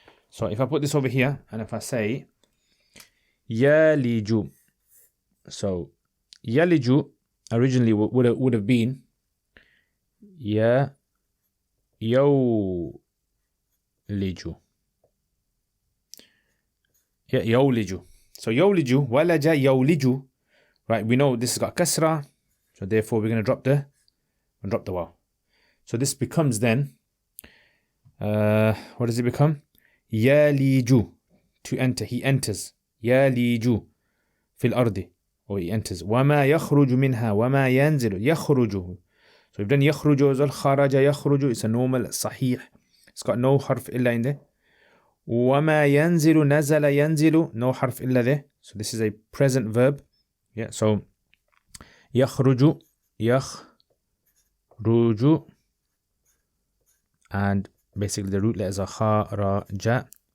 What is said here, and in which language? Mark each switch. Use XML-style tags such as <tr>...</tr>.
<en>So if I put this over here and if I say يلج, so يلج originally would have been يولج.</en> <ar>يولج. So يولج, ولج يولج.</ar> <en>Right, we know this has got kasra, so therefore we're going to drop the waw. So this becomes then, what does it become? يلج, to enter, he enters.</en> <ar>يلج في الأرض,</ar> <en>or he enters.</en> <ar>وما يخرج منها وما ينزل يخرج.</ar> <en>So we've done يخرج as well.</en> <ar>خرج يخرج,</ar> <en>it's a normal صحيح. It's got no harf illa in there.</en> <ar>وما ينزل نزل ينزل,</ar> <en>no harf illa there. So this is a present verb. Yeah, so</en> <ar>يخرج يخرج,</ar> <en>and basically the root letters are خرج.</en>